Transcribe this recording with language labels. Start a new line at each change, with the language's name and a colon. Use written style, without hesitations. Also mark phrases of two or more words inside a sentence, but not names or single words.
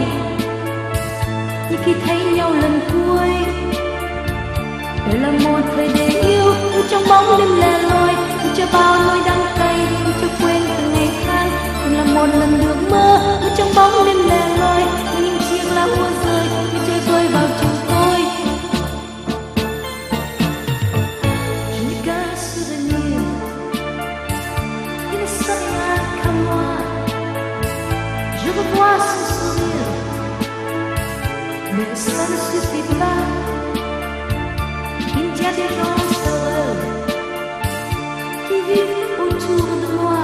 Vietnamese: Như khi thấy nhau lần cuối, đời là một thời để yêu, yêu trong bóng đêm lẻ loi, yêu cho bao nỗi đắng cay, yêu cho quên từng ngày tháng. Từng là một lần được mơ, mơ trong bóng đêm lẻ loi, những chiếc lá úa rơi, như chơi vơi vào chiều tối.
French: Je revois son sourire, mais ça ne suffit pas. Il y a des gens heureux qui vivent autour de moi.